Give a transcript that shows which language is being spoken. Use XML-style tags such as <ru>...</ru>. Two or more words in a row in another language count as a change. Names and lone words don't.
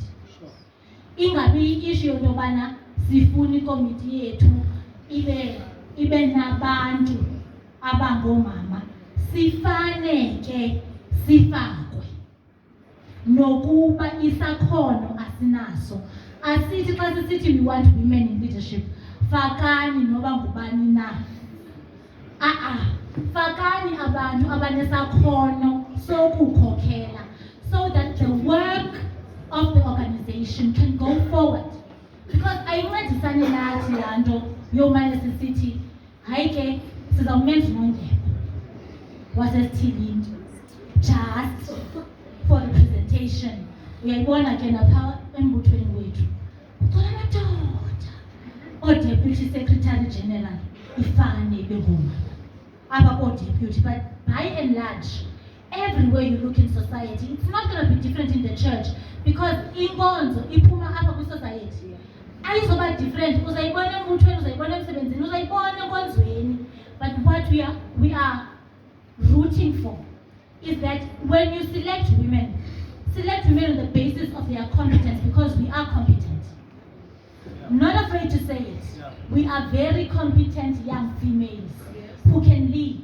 <xh>Ingabi issue yokubana sifuna ikomiti yethu ibe nabantu abangomama, sifaneke sifakwe nokuba isakhono asinaso. Asithi xa sisithi</xh> <en>we want women in leadership,</en> <xh>fakani noba ngubani na. Fakani abantu abanesakhono sokukhokela,</xh> <en>so that the work of the organization can go forward.</en> <xh>Because ayincedisane nathi laa nto yomane sisithi hayi ke sizawumenza uNongema wasesithilini</xh> <en>just for representation.</en> <xh>Uyayibona ke napha embuthweni wethu kuthola amadoda</xh> <en>o-deputy secretary general</en> <xh>ifane bengoma apha koo-deputy,</xh> <en>but by and large everywhere you look in society, it's not going to be different in the church, because</en> <xh>inkonzo iphuma apha kwi-society ayizoba different. Uzayibona embuthweni, uzayibona emsebenzini, uzayibona enkonzweni.</xh> <en>But what we are rooting for is that when you select women on the basis of their competence, because we are competent. I'm not afraid to say it. We are very competent young females who can lead.</en>